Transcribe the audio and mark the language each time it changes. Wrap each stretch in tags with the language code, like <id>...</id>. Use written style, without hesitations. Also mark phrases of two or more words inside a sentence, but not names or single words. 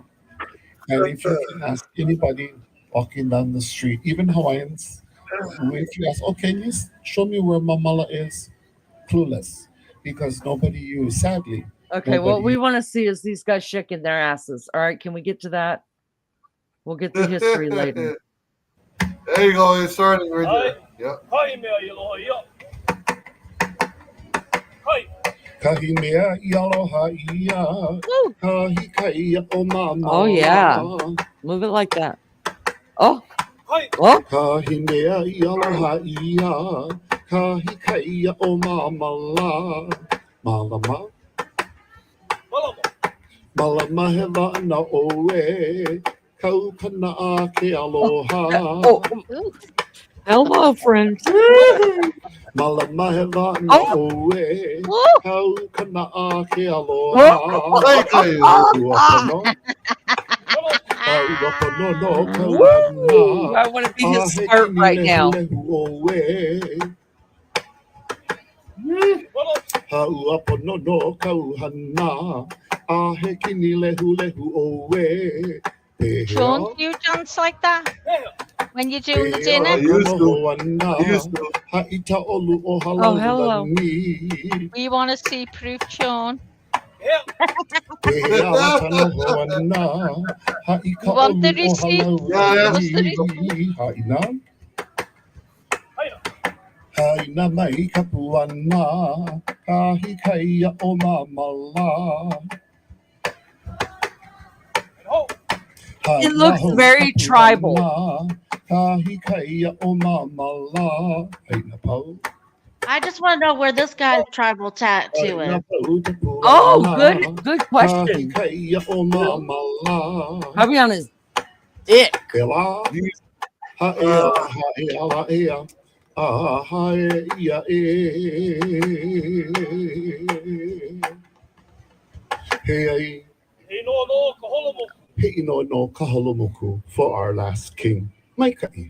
<en>And if you can ask anybody walking down the street, even Hawaiians, if you ask, oh, can you show me where Mamala is? Clueless. Because nobody used, sadly. Okay, what Nobody we want to see is these guys shaking their asses. All right, can we get to that? We'll get the history later. There you go. It's starting right there. Yep.</en> <haw>Kahimea i aloha ia, Woo. kahikaia o mama.</haw> <en>Oh yeah, move it like that. Oh, oh,</en> <haw>Kahimea i aloha ia, kahikaia o mama la. Malama. Malama he la'ana oe, kau kana a ke aloha.</haw> <en>oh. Hello, friends.</en> <haw>Malama he la'ana Oh. oe, Oh. kau kana a ke aloha. Oh. Woo!</haw> <en>I want to be his skirt right now.</en> <haw>Hauaponono kauhana, a he kini lehu lehu oe.</haw> <en>Sean, do you dance like that when you're doing the I dinner? used to. Oh, hello. We want to see proof, Sean. You want the receipt? Yeah, What's the receipt?</en> <haw>Haina mai kapuana, kahikaia o mamala.</haw> <en>It looks very tribal.</en> <haw>Kahikaia o mamala. Haina pau.</haw> <en>I just want to know where this guy's tribal tattoo is. Oh, good question.</en> <haw>Kahikaia o mamala.</haw> <en>Probably on his dick.</en> <haw>Ela, haea, haea, haea. Ah, haea, Hey, He no kaholomoku</haw> <en>for our last king,</en> <haw>Maikai.</haw>